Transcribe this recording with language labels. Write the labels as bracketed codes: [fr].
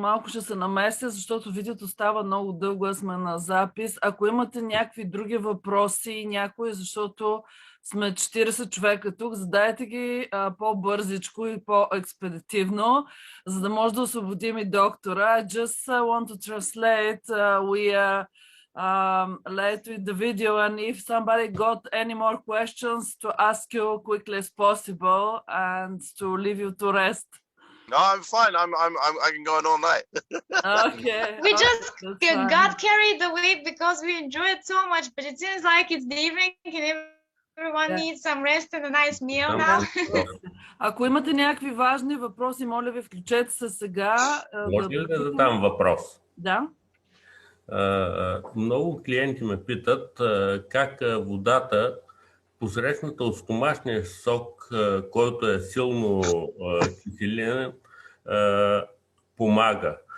[bg] малко ще се намеся, защото видеото става много дълго, аз сме на запис. Ако имате някакви други въпроси, защото сме 40 човека тук, задайте ги по-бързичко и по-експедитивно, за да може да освободим и доктора. [en] I just want to translate. We are late with the video, and if somebody got any more questions, to ask you quickly as possible and to leave you to rest. No, I'm fine. I can go on all night. Okay. We just got carried away because we enjoyed so much, but it seems like it's the evening and everyone needs some rest and a nice meal now. [bg] Ако имате някакви важни въпроси, моля ви, включете се сега. Може ли да задам въпрос? Да. Много клиенти ме питат как водата, посрещната от стомашния сок, който е силно киселинен, помага.